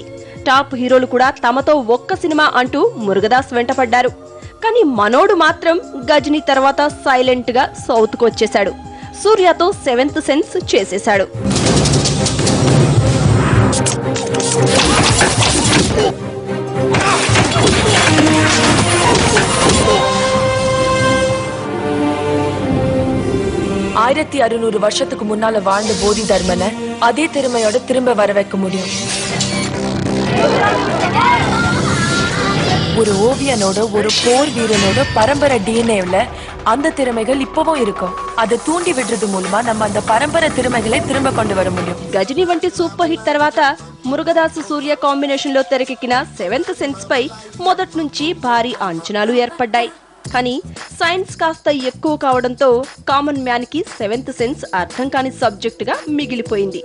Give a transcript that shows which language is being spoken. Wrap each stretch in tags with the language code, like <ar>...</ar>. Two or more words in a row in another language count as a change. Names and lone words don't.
<en>top heroes</en> <te>కూడా తమతో ఒక్క సినిమా అంటూ మురుగదాస్ వెంటపడ్డారు. కానీ మనోడు మాత్రం గజనీ తర్వాత సైలెంట్ గా సౌత్ కు వచ్చేశాడు. సూర్యతో 7th సెన్స్ చేసేశాడు.</te> <ta>ஆயிரத்தி 600 வருஷத்துக்கு முன்னால வாழ்ந்த போதி தர்மனை அதே திறமையோட திரும்ப வர வைக்க முடியும். ஒரு ஓவியனோட ஒரு போர் வீரனோட பரம்பரை டிஎன்ஏல அந்த திறமைகள் இப்பவும் இருக்கும். அதை தூண்டி விடுறது மூலமா நம்ம அந்த பரம்பரை திறமைகளை திரும்ப கொண்டு வர முடியும்.</ta> <te>గజనీ వంటి</te> <en>super hit</en> <te>తర్వాత మురుగదాస్ సూర్య కాంబినేషన్ లో తెరకెక్కిన 7th సెన్స్ పై మొదటి నుంచి భారీ అంచనాలు ఏర్పడ్డాయి. కానీ సైన్స్ కాస్త ఎక్కువ కావడంతో</te> <en>common man</en> <te>కి 7th సెన్స్ అర్థం కాని సబ్జెక్ట్ గా మిగిలిపోయింది.</te>